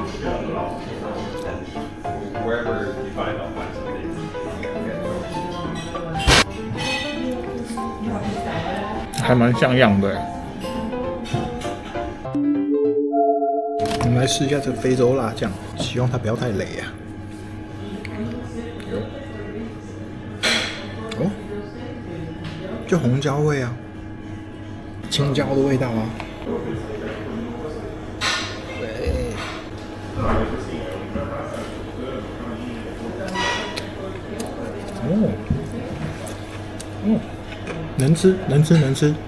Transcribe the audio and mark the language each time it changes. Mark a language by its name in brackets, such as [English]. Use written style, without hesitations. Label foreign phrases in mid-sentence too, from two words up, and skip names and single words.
[Chinese] 還蠻像樣的。我們來試一下這個非洲辣醬，希望它不要太雷啊。哦，就紅椒味啊，青椒的味道啊。对。能吃，能吃，能吃。